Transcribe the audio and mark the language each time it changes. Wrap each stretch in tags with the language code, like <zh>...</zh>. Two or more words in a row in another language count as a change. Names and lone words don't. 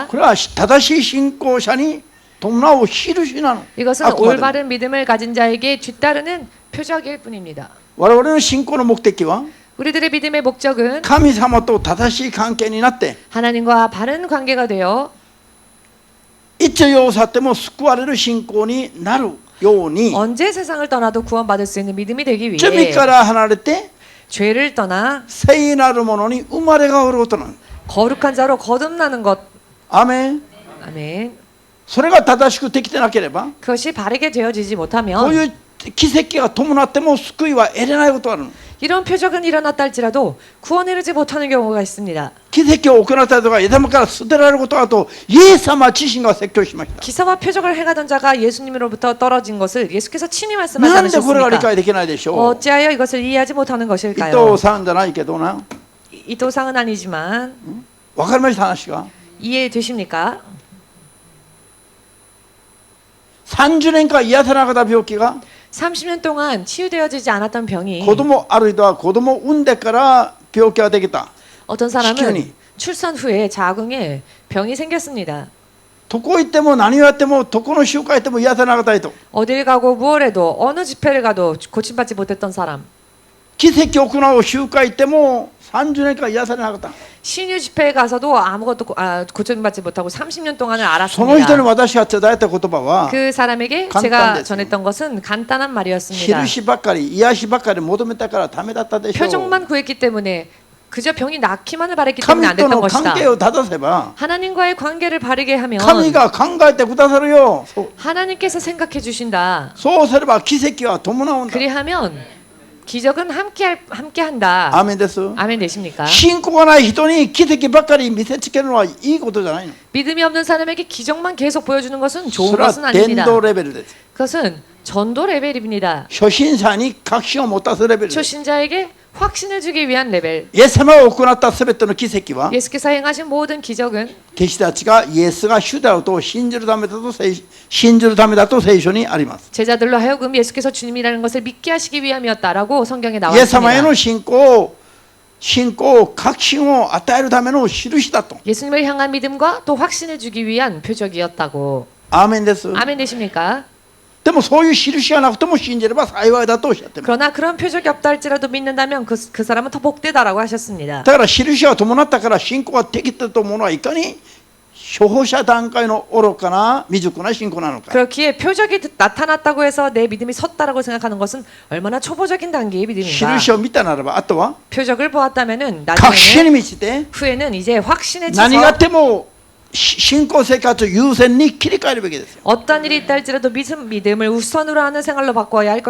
<ja>これは正しい信仰者に伴う印なの。</ja> <ko>이것은</ko> <ja>あくまでも</ja> <ko>올바른 믿음을 가진 자에게 뒤따르는 표적일 뿐입니다.</ko> <ja>我々の信仰の目的は</ja> <ko>우리들의 믿음의 목적은</ko> <ja>神様と正しい関係になって</ja> <ko>하나님과 바른 관계가 되어</ko> <ja>一朝要さっても救われる信仰になるように</ja> <ko>언제 세상을 떠나도 구원받을 수 있는 믿음이 되기 위해</ko> <ja>罪から離れて</ja> <ko>죄를 떠나</ko> <ja>聖なるものに生まれ変わることなの。</ja> <ko>거룩한 자로 거듭나는 것.</ko> <ja>アメン。</ja> <ko>아멘.</ko> <ja>それが正しくできてなければ</ja> <ko>그것이 바르게 되어지지</ko> <ja>こう</ja> <ko>못하면</ko> <ja>いう奇跡が伴っても救いは得れないことがあるの。</ja> <ko>이런 표적은 일어났다 할지라도 구원에 이르지 못하는 경우가 있습니다.</ko> <ja>奇跡を行ったりとか枝から捨てられることだとイエス様自身が説教しました。</ja> <ko>기사와 표적을 행하던 자가 예수님으로부터 떨어진 것을 예수께서 친히 말씀하지</ko> <ja>なんでこれが理</ja> <ko>않으셨습니까?</ko> <ja>解できないでしょう。</ja> <ko>어찌하여 이것을 이해하지 못하는</ko> <ja>伊</ja> <ko>것일까요?</ko> <ja>藤さんじゃないけどな。</ja> <ko>이도상은 아니지만</ko> <ja>わかりました話が。</ja> <ko>이해되십니까?</ko> <ja>30年間癒さなかった病気が</ja> <ko>30년 동안 치유되어지지 않았던 병이</ko> <ja>子供あるいは子供を産んでから病気ができた。</ja> <ko>어떤</ko> <ja>子宮</ja> <ko>사람은</ko> <ja>に</ja> <ko>출산 후에 자궁에 병이 생겼습니다.</ko> <ja>どこ行っても何をやってもどこの集会行っても癒さなかった人。</ja> <ko>어딜 가고 무얼 해도 어느 집회를 가도 고침받지 못했던 사람.</ko> <ja>奇跡を行う集会行っても30年間癒されなかった。</ja> <ko>신유 집회에 가서도 아무것도 고침받지 못하고 30년 동안을</ko> <ja>その人に</ja> <ko>알았습니다.</ko> <ja>私が伝えた言葉は</ja> <ko>그 사람에게 간단했어요. 제가 전했던 것은 간단한 말이었습니다.</ko> <ja>印ばっかり癒しばっかり求めたからダメだったでしょう。</ja> <ko>표적만 구했기 때문에 그저 병이 낫기만을 바랬기 때문에</ko> <ja>神</ja> <ko>안</ko> <ja>と</ja> <ko>됐던</ko> <ja>の</ja> <ko>것이다.</ko> <ja>関係を正せば</ja> <ko>하나님과의 관계를 바르게 하면</ko> <ja>神が考えてくださるよ。そう</ja> <ko>하나님께서 생각해 주신다.</ko> <ja>そうすれば奇跡は伴うんだ。</ja> <ko>그리하면 기적은 함께한다.</ko> <ja>アーメンです。</ja> <ko>아멘 되십니까?</ko> <ja>信仰がない人に奇跡ばっかり見せつけるのはいいことじゃないの。</ja> <ko>믿음이 없는 사람에게 기적만 계속 보여주는 것은</ko> <ja>そ</ja> <ko>좋은</ko> <ja>れ</ja> <ko>것은</ko> <ja>は伝</ja> <ko>아닙니다.</ko> <ja>道レベルです。</ja> <ko>그것은 전도 레벨입니다.</ko> <ja>初心者に確信を持たすレベルです。</ja> <ko>초신자에게 확신을 주기 위한 레벨.</ko> <ja>イエス様を行ったすべての奇跡は</ja> <ko>예수께서 행하신 모든 기적은</ko> <ja>弟子たちがイエスが主であると信じるためだと聖書にあります。</ja> <ko>제자들로 하여금 예수께서 주님이라는 것을 믿게 하시기 위함이었다라고 성경에</ko> <ja>イエス様へ</ja> <ko>나와</ko> <ja>の</ja> <ko>있습니다.</ko> <ja>信仰、確信を与えるための印だと。</ja> <ko>예수님을 향한 믿음과 또 확신을 주기 위한 표적이었다고.</ko> <ja>アーメンです。</ja> <ko>아멘 되십니까?</ko> <ja>でもそういう印がなくても信じれば幸いだとおっしゃってます。</ja> <ko>그러나 그런 표적이 없다 할지라도 믿는다면 그 사람은 더 복되다라고 하셨습니다.</ko> <ja>だから印が伴ったから信仰ができたと思うのはいかに初歩者段階の愚かな未熟な信仰なのか。</ja> <ko>그렇기에 표적이 나타났다고 해서 내 믿음이 섰다라고 생각하는 것은 얼마나 초보적인 단계의 믿음인가.</ko> <ja>印を見たならばあとは</ja> <ko>표적을 보았다면은</ko> <ja>確信に</ja> <ko>나중에는</ko> <ja>満ちて</ja> <ko>후에는 이제 확신에</ko> <ja>何があっ</ja> <ko>차서</ko> <ja>ても信仰生活を優先に切り替えるべきですよ。</ja> <ko>어떤 일이 있다 할지라도 믿음을 우선으로 하는 생활로 바꿔야 할</ko>